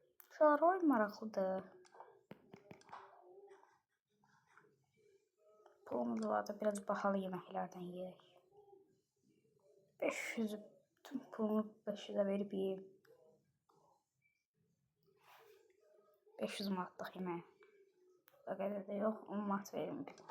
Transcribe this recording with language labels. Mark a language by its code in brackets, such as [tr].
[az] Uşaqlar oyun maraqlıdır. Pulumuz var da biraz bahalı yeməklərdən yeyək. [tr] 500 tüm pulumu 500'e verip yiyeyim. [az] 500 manatlıq yemək. O qədər də yox, 10 manat verim.